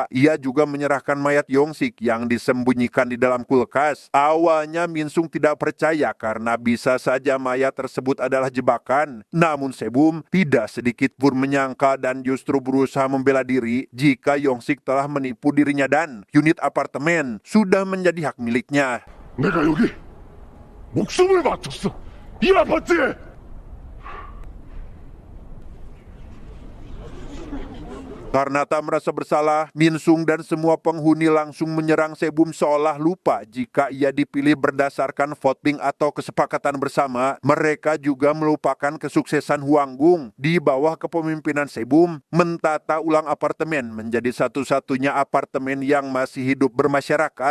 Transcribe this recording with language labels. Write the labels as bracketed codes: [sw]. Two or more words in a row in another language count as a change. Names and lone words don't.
[id] Ia juga menyerahkan mayat Yongsik yang disembunyikan di dalam kulkas. Awalnya Min Sung tidak percaya karena bisa saja mayat tersebut adalah jebakan. Namun Sebum tidak sedikit pun menyangka dan justru berusaha membela diri jika Yongsik telah menipu dirinya dan unit apartemen sudah menjadi hak miliknya. [ko] 내가 여기 목숨을 바쳤어. 이 아파트에. [id] Karena tak merasa bersalah, Min Sung dan semua penghuni langsung menyerang Sebum seolah lupa jika ia dipilih berdasarkan voting atau kesepakatan bersama. Mereka juga melupakan kesuksesan Huanggung di bawah kepemimpinan Sebum mentata ulang apartemen menjadi satu-satunya apartemen yang masih hidup bermasyarakat.